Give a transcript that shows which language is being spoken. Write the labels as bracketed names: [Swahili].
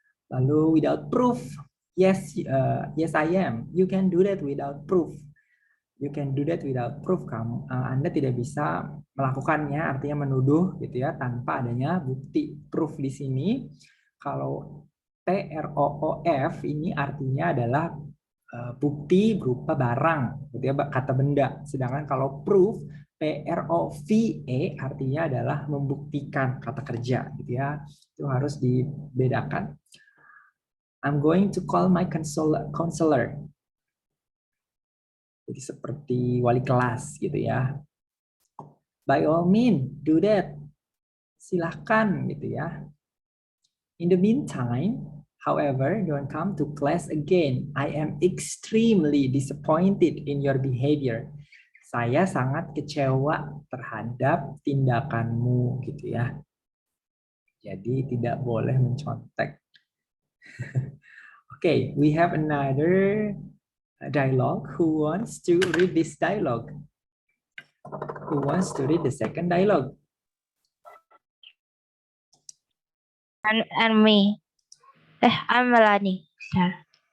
[English] Lalu without proof, yes I am. You can do that without proof. You can do that without proof. [Indonesian] Anda tidak bisa melakukannya, artinya menuduh gitu ya, tanpa adanya bukti. Proof di sini, kalau proof ini artinya adalah bukti berupa barang, gitu ya, kata benda. Sedangkan kalau proof, prove artinya adalah membuktikan, kata kerja, gitu ya. Itu harus dibedakan. [English] I'm going to call my counselor. [Indonesian] Jadi seperti wali kelas gitu ya. [English] By all means, do that. [Indonesian] Silahkan gitu ya. [English] In the meantime, however, don't come to class again. I am extremely disappointed in your behavior. [Indonesian] Saya sangat kecewa terhadap tindakanmu gitu ya. Jadi tidak boleh mencontek. [English] Okay, we have another dialogue. Who wants to read this dialogue? Who wants to read the second dialogue? And me. I'm Melanie. Sir.